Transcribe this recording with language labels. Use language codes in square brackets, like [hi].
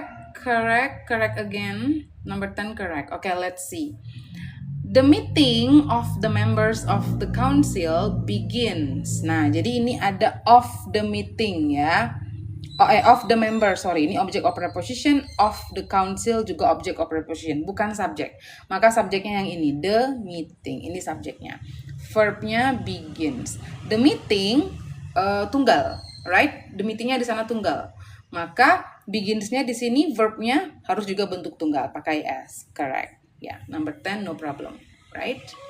[en] Correct again. Number 10 correct. Okay, let's see. The meeting of the members of the council begins. [id] Nah, jadi ini ada of the meeting ya. Of the member, sorry. Ini object of preposition. Of the council juga object of preposition. Bukan subjek. Maka subjeknya yang ini. The meeting. Ini subjeknya. verbnya begins. The meeting tunggal, right? The meetingnya di sana tunggal. Maka beginsnya di sini verbnya harus juga bentuk tunggal, pakai s, correct? [en] Ya, number 10 no problem, right?